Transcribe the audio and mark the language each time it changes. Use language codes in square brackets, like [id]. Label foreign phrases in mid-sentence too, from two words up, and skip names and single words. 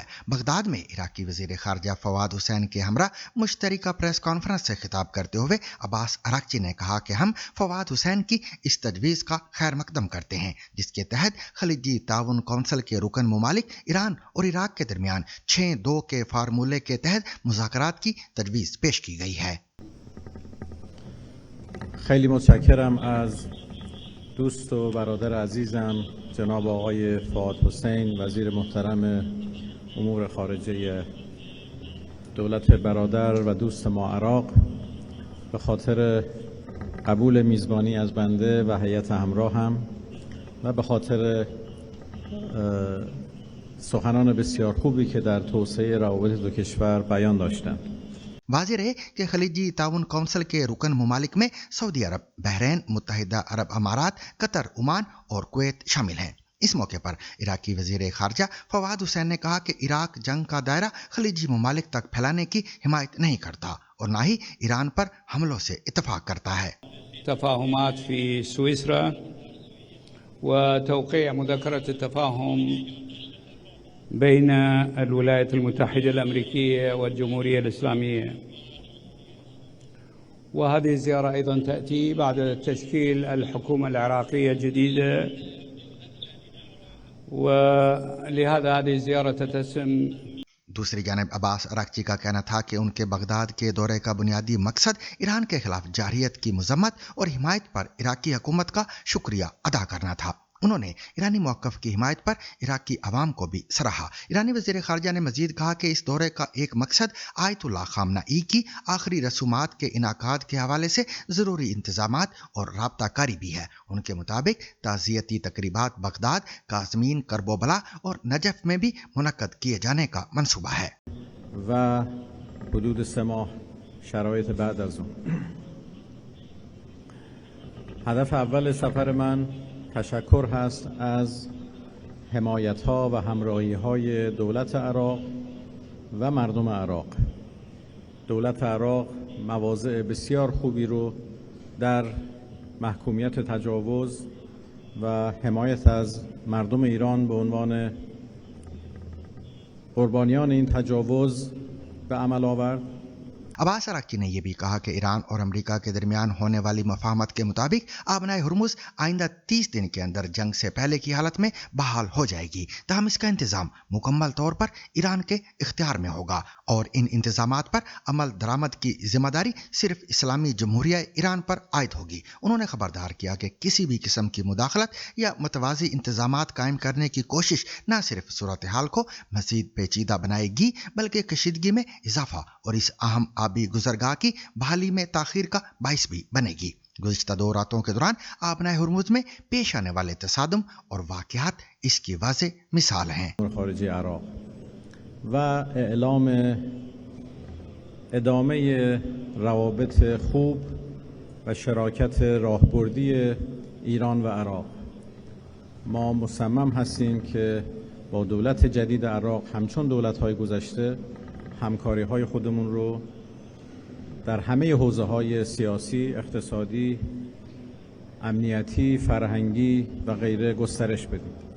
[ur] بغداد میں عراقی وزیر خارجہ فواد حسین کے ہمراہ مشترکہ پریس کانفرنس سے خطاب کرتے ہوئے عباس اراغچی نے کہا کہ ہم فواد حسین کی اس تجویز کا خیر مقدم کرتے ہیں جس کے تحت خلیجی تعاون کونسل کے رکن ممالک ایران اور عراق کے درمیان 6-2 کے فارمولے کے تحت مذاکرات کی تجویز پیش کی گئی ہے. [fa] خیلی متشکرم از دوست و برادر عزیزم جناب آقای فؤاد حسین وزیر محترم امور خارجه دولت برادر و دوست ما عراق به خاطر قبول میزبانی از بنده و هیئت همراهم و به خاطر سخنان بسیار خوبی که در توسعه روابط دو کشور بیان داشتند. [ur] واضح رہے کہ خلیجی تعاون کونسل کے رکن ممالک میں سعودی عرب، بحرین، متحدہ عرب امارات، قطر، عمان اور کویت شامل ہیں. اس موقع پر عراقی وزیر خارجہ فواد حسین نے کہا کہ عراق جنگ کا دائرہ خلیجی ممالک تک پھیلانے کی حمایت نہیں کرتا اور نہ ہی ایران پر حملوں سے اتفاق کرتا ہے. [ar] تفاهمات في سويسرا وتوقيع مذكرة التفاهم بين الولايات المتحدة الأمريكية والجمهورية الإسلامية، وهذه الزيارة أيضا تأتي بعد تشكيل الحكومة العراقية الجديدة، ولهذا هذه الزيارة تتسم. [ur] دوسری جانب عباس اراغچی کا کہنا تھا کہ ان کے بغداد کے دورے کا بنیادی مقصد ایران کے خلاف جارحیت کی مذمت اور حمایت پر عراقی حکومت کا شکریہ ادا کرنا تھا. انہوں نے ایرانی موقف کی حمایت پر عراقی عوام کو بھی سراہا. ایرانی وزیر خارجہ نے مزید کہا کہ اس دورے کا ایک مقصد آیت اللہ خامنہ ای کی آخری رسومات کے انعقاد کے حوالے سے ضروری انتظامات اور رابطہ کاری بھی ہے. ان کے مطابق تعزیتی تقریبات بغداد، قازمین، کرب و بلا اور نجف میں بھی منعقد کیے جانے کا منصوبہ ہے. [fa] و حدود 3 ماه شرایط بعد از اون. هدف اول سفر من تشکر هست از حمایت‌ها و همراهی‌های دولت عراق و مردم عراق. دولت عراق مواضع بسیار خوبی رو در محکومیت تجاوز و حمایت از مردم ایران به عنوان قربانیان این تجاوز به عمل آورد. [ur] عباس عراقی نے یہ بھی کہا کہ ایران اور امریکہ کے درمیان ہونے والی مفاہمت کے مطابق آبنائے ہرمز آئندہ 30 دن کے اندر جنگ سے پہلے کی حالت میں بحال ہو جائے گی، تاہم اس کا انتظام مکمل طور پر ایران کے اختیار میں ہوگا اور ان انتظامات پر عمل درآمد کی ذمہ داری صرف اسلامی جمہوریہ ایران پر عائد ہوگی۔ انہوں نے خبردار کیا کہ کسی بھی قسم کی مداخلت یا متوازی انتظامات قائم کرنے کی کوشش نہ صرف صورتحال کو مزید پیچیدہ بنائے گی بلکہ کشیدگی میں اضافہ اور اس اہم آبی گزرگاہ کی بحالی میں تاخیر کا باعث بھی بنے گی۔ گزشتہ 2 راتوں کے دوران آبنائے ہرمز میں پیش آنے والے تصادم اور واقعات اس کی واضح مثال ہیں۔ [fa] خارجه عراق و اعلام ادامه روابط خوب و شراکت راهبردی ایران و عراق، ما مصمم هستیم که با دولت جدید عراق همچون دولت‌های گذشته همکاری‌های خودمون رو در همه حوزه‌های سیاسی، اقتصادی، امنیتی، فرهنگی و غیره گسترش بدیم۔